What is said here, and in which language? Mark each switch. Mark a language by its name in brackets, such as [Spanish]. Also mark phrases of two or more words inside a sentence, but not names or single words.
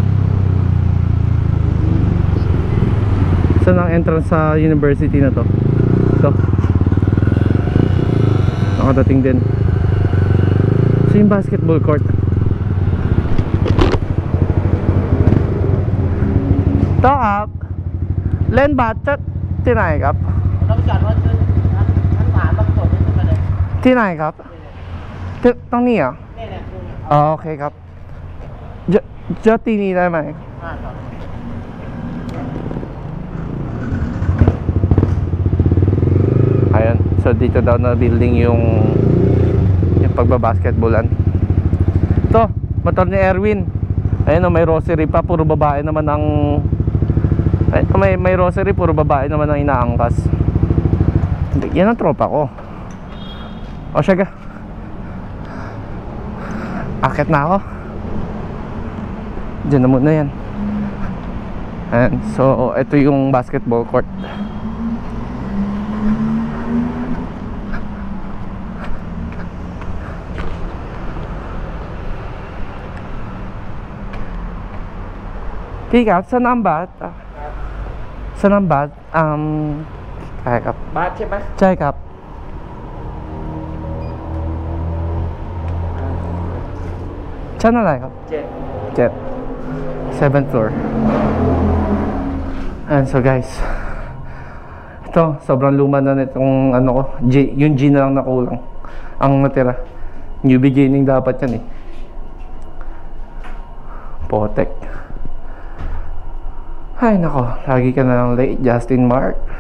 [Filipino] Saan ang entrance sa university na to? Ito. Nakadating din. So yung basketball court. Ito up. [Thai] Len บาทจะที่ไหนครับที่ไหนครับตรงนี้เหรออ๋อโอเคครับจะที่นี่ได้ไหม [Filipino] ayun, so dito daw na building yung pagbabasketballan. Ito, motor ni Erwin. Ayun o, may rosary pa, puro babae naman ang may rosary, puro babae naman ang inaangkas. Yan ang tropa ko. O siya ga, akit na ako. Diyan na muna yan. And so ito yung basketball court. [Thai] พี่ครับสนามบาสสนามบาสใช่ครับบาสใช่ไหมใช่ครับชั้นอะไรครับ7 [English] 7th floor. [Filipino] And so guys, ito sobrang luma na nitong ano ko, yung G na lang nakulang ang natira. New beginning dapat yan eh. Potek. Ay nako, lagi ka na lang late, Justin Mark.